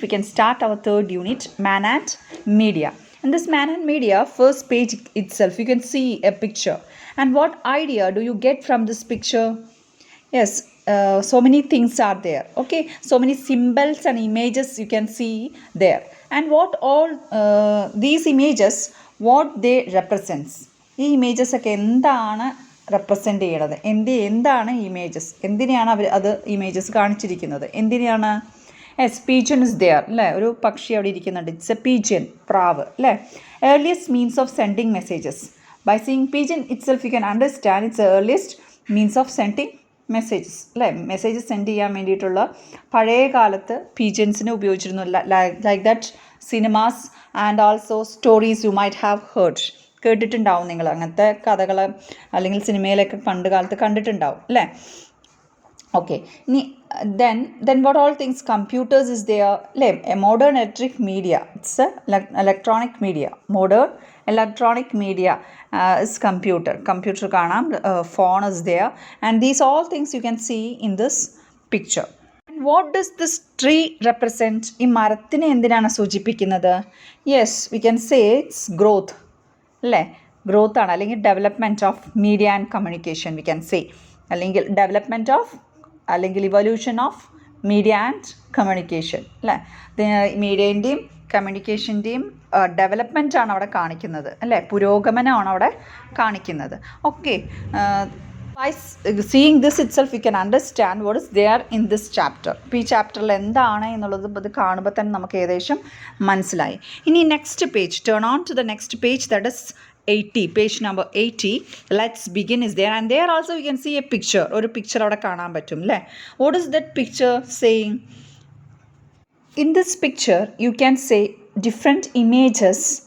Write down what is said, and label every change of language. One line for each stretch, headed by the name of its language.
English: We can start our third unit, Man and Media. In this Man and Media, first page itself, you can see a picture. And what idea do you get from this picture? Yes, so many things are there. Okay, so many symbols and images you can see there. And what all these images, what they represents?
Malayalam: ഈ images ഒക്കെ എന്താണ് represent ചെയ്യണത്? എന്താണ് images? എന്തിനെയാണ് അവർ അത് images കാണിച്ചിരിക്കുന്നത്? എന്തിനെയാണ്?
English: yes pigeon is there
Malayalam: അല്ലേ, ഒരു പക്ഷി അവിടെ ഇരിക്കുന്നുണ്ട്.
English: it's a pigeon,
Malayalam: പ്രാവ് അല്ലേ.
English: Earliest means of sending messages. By seeing pigeon itself you can understand it's earliest means of sending messages അല്ലേ.
Malayalam: മെസ്സേജസ് സെൻഡ് ചെയ്യാൻ വേണ്ടിയിട്ടുള്ള പഴയ കാലത്ത് പീജൻസിനെ ഉപയോഗിച്ചിരുന്നു.
English: Like that cinemas and also stories you might have heard.
Malayalam: കേട്ടിട്ടുണ്ടാവും നിങ്ങൾ അങ്ങനത്തെ കഥകൾ, അല്ലെങ്കിൽ സിനിമയിലൊക്കെ പണ്ട് കാലത്ത് കണ്ടിട്ടുണ്ടാവും അല്ലേ.
English: Okay, ഇനി then what all things computers is there അല്ലേ. A modern electric media, it's electronic media. Modern electronic media is computer കാണാം. Phone is there, and these all things you can see in this picture. And what does this tree represent?
Malayalam: ഈ മരത്തിനെ എന്തിനാണ് സൂചിപ്പിക്കുന്നത്?
English: Yes, we can say it's growth അല്ലേ. Growth ആണ്, അല്ലെങ്കിൽ development of media and communication we can say, അല്ലെങ്കിൽ development of അല്ലെങ്കിൽ evolution of media and communication അല്ലേ.
Malayalam: മീഡിയേൻ്റെയും കമ്മ്യൂണിക്കേഷൻ്റെയും development ആണ് അവിടെ കാണിക്കുന്നത് അല്ലേ, പുരോഗമനമാണ് അവിടെ കാണിക്കുന്നത്.
English: Okay, by seeing this itself you can understand what is there in this chapter.
Malayalam: ഇപ്പോൾ ഈ ചാപ്റ്ററിൽ എന്താണ് എന്നുള്ളത് ഇത് കാണുമ്പോൾ തന്നെ നമുക്ക് ഏകദേശം മനസ്സിലായി.
English: ഇനി next page, turn on to the next page, that is 80, page number 80. Let's begin is there, and there also you can see a picture.
Malayalam: ഒരു പിക്ചർ അവിടെ കാണാൻ പറ്റും അല്ലേ.
English: What is that picture saying? In this picture you can say different images.